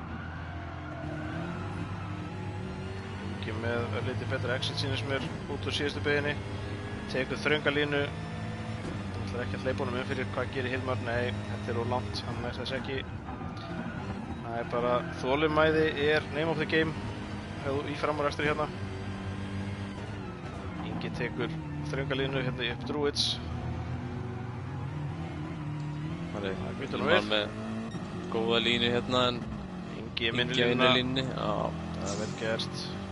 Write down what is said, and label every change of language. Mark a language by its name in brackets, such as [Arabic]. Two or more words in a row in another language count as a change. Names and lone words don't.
[Icelandic] Ingi með lítið betra exit sýnist mér út úr síðustu beyginni. Tekur þrönga línu. Það ætlar ekki að hleypa honum fyrir hvað gerir Hilmar. Nei, þetta er úr langt, hann nær þess ekki. Það er bara þolinmæði er [English] name of the game [Icelandic] í framúrakstri hérna. Ingi tekur þrönga línu hérna upp Druids. Það er Hilmar með góða línu hérna en Ingi er minni línunni. Já, það er vel gert.